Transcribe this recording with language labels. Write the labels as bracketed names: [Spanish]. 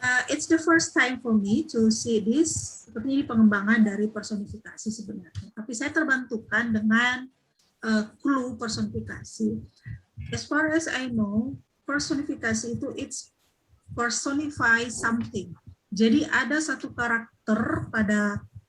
[English] It's the first time for me to see this. [Indonesian] Seperti ini pengembangan dari personifikasi sebenarnya. Tapi saya terbantukan dengan clue personifikasi. [English] As far as I know, [Indonesian] personifikasi itu [English] it's personify something. [Indonesian] Jadi ada satu karakter pada